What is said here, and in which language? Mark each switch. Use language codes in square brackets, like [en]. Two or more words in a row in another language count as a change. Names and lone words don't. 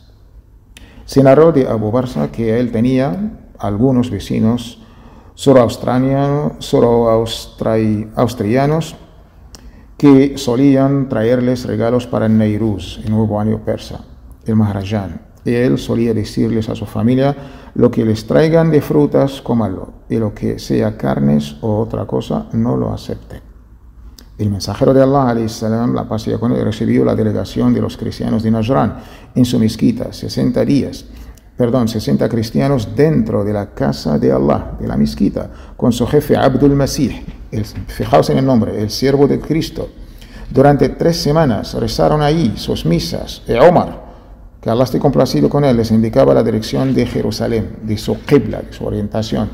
[es] Se narró de Abu Barza que él tenía algunos vecinos zoroastrianos que solían traerles regalos para el Nairuz, el nuevo año persa, el Mahrajan. Y él solía decirles a su familia, lo que les traigan de frutas, cómanlo, y lo que sea carnes o otra cosa, no lo acepten. El mensajero de Allah, [ar] alayhi salam, [es] la paz sea con él, recibió la delegación de los cristianos de Najran en su mezquita, 60 cristianos dentro de la casa de Allah, de la mezquita, con su jefe Abdul Masih, fijaos en el nombre, el siervo de Cristo. Durante 3 semanas rezaron allí sus misas, y Omar, que Allah esté complacido con él, les indicaba la dirección de Jerusalén, de su qibla, de su orientación.